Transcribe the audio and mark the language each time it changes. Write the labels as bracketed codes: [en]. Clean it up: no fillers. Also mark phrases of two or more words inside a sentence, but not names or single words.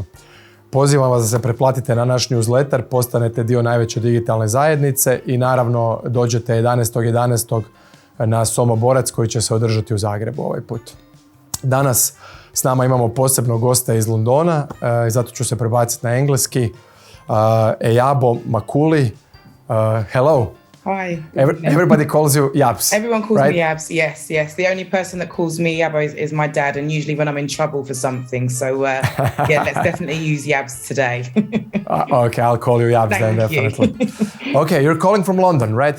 [hr] Pozivam vas da se pretplatite na naš newsletter, postanete dio najveće digitalne zajednice i naravno dođete 11.11. na SoMo Borac koji će se održati u Zagrebu ovaj put. Danas s nama imamo posebnog gosta iz Londona i zato ću se prebaciti na engleski. Eyabo Macauley. [en] Hello. Hi. Everybody calls you Yabs. Everyone calls right? me Yabs, yes. The only person that calls me Yabo is my dad, and usually when I'm in trouble for something. So, let's definitely use Yabs today. Okay, I'll call you Yabs then, definitely. Okay, you're calling from London, right?